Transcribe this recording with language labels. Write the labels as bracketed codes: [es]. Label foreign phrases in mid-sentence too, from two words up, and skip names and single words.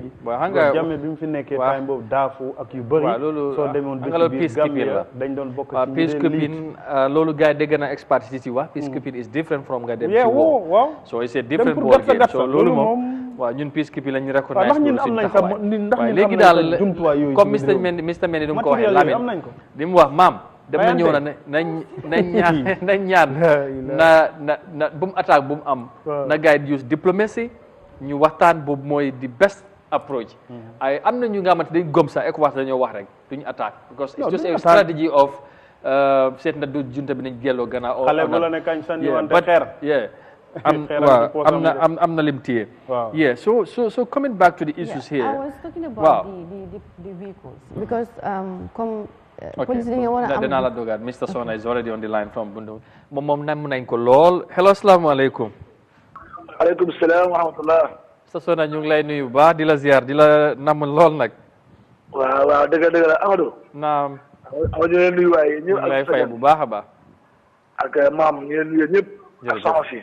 [wo] xam nga Jammeh bi mu fi nekkee time boobu daafu ak yu bëri soo demoon peacekeeping la dañ doon bokk ci peacekeeping loolu gars yi dégg na expertise yi wax [en] peacekeeping is different from [wo] nga dem ci waaw [en] so it's a different ball game so [wo] loolu moom waaw ñun [en] peacekeeping lañu recognize [wo] ñun am nañ sax ndax waaye léegi daal comme Mr Mendy du mu ko waxee Lamine li mu wax maam dem na ñëw na nañ ñaan na bu mu attaque bu mu am na gars yi [en] use diplomacy [wo] ñu waxtaan boobu mooy [en] the best approach [wo] ay am na ñu nga xamante dañ gëm sax ECOWAS dañoo wax rek duñu attaque [en] because it's just a strategy [wo] of seet na du junta bi nañ gelloo gannaaw xale bu la ne kañ sànni wante xeer am na lim téye [en] so coming back to the issues here I was talking about the vehicles because comme police [wo] dañoo war a am danaa la dogaat Mr Sona [en] is already on the line from Bundu [wo] moom nam nañ ko lool hello asalaamaaleykum [ar] aleykum salaam wa rahmatullah [wo] Mr Sona ñu ngi lay nuyu baax di la ziar di la nam lool nag waaw dëgg la Amadou naam ñu leen nuyu waaye ñu lay fay bu baax a baax ak maam ñu leen nuyu ñëpp ak sama si